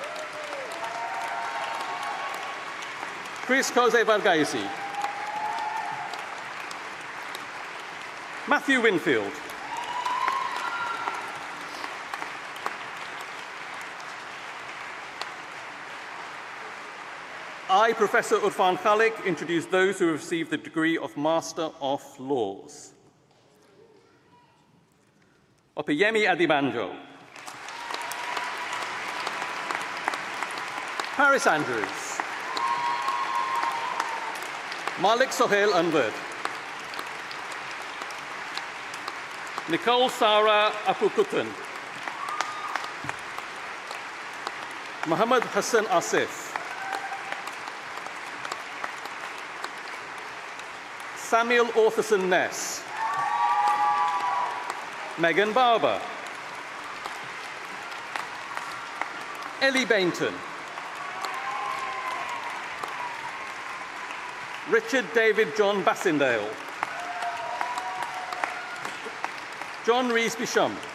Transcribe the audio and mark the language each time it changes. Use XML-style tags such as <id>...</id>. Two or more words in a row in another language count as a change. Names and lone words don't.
<en>Chris Jose Vargaisi. Matthew Winfield. I, Professor Urfan Khalik, introduce those who have received the degree of Master of Laws. Opeyemi Adibanjo. Paris Andrews. Malik Sohail Anwar. Nicole Sarah Apukutan. Muhammad Hassan Asif. Samuel Ortherson Ness. Megan Barber. Ellie Bainton. Richard David John Bassindale. John Rees Bisham.</en>